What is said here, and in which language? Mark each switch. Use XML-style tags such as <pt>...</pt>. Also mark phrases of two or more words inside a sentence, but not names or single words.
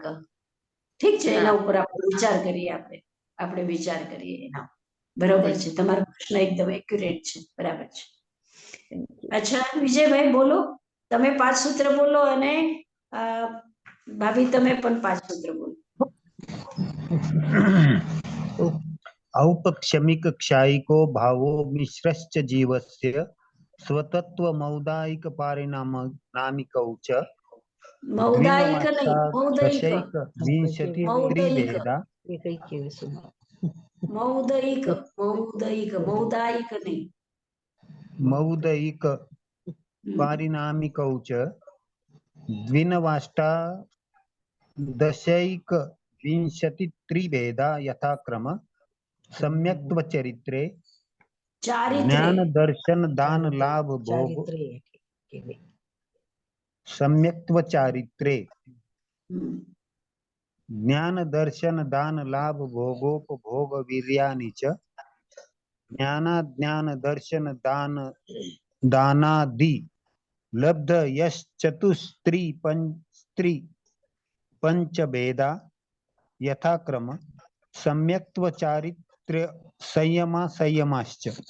<gu>ઠીક છે, હા. એના ઉપર આપણે વિચાર કરીએ, આપણે વિચાર કરીએ એના. બરોબર છે, તમારો પ્રશ્ન એકદમ એક્યુરેટ છે, બરાબર છે. અચ્છા, વિજયભાઈ બોલો, તમે 5 સૂત્ર બોલો, અને ભાભી તમે પણ 5 સૂત્ર બોલો.</gu> <sa>औपक्षमिक क्षायिको भावो मिश्रश्च जीवस्य स्वतत्व मौदायिक पारिणामिकौ च</sa> <gu>મૌદાયિક નહીં,</gu> <sa>द्विनवाष्टादशैक विंशति</sa> <gu>મૌદયિક,</gu> <sa>त्रिभेदा</sa> <gu>મૌદયિક, મૌદાયિક નહીં.</gu> <sa>मौदयिक पारिणामिकौ च द्विनवाष्टादशैक विंशति त्रिभेदा यथाक्रम सम्यक्त्व चरित्रे</sa> <gu>ચારિત્રે,</gu> <sa>ज्ञान दर्शन दान लाभ भोग सम्यक्त्व चारित्रे ज्ञान दर्शन दान लाभ भोगोपभोग वीर्यानि च ज्ञानाज्ञान दर्शन दान दानादि लब्ध यश्चतुस्त्री पंचभेदा यथाक्रम सम्यक्त्व चारित्र्य संयमाश्च</sa>